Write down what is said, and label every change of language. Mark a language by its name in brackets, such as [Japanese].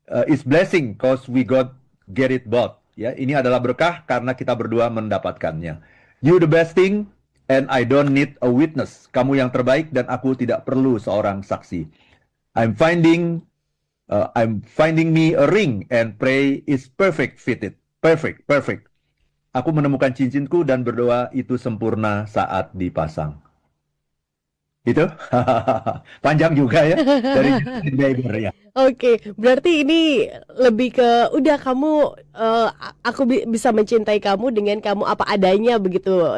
[English] It's blessing, cause we get it both. [Indonesian] Ya, ini adalah berkah karena kita berdua mendapatkannya. [English] You the best thing, and I don't need a witness. [Indonesian] Kamu yang terbaik dan aku tidak perlu seorang saksi. [English] I'm finding me a ring and pray is perfect fitted. Perfect. [Indonesian] Aku menemukan cincinku dan berdoa itu sempurna saat dipasang. Itu panjang juga ya dari Justin Bieber ya. Oke, berarti ini lebih ke udah kamu aku bisa mencintai kamu dengan kamu apa adanya begitu.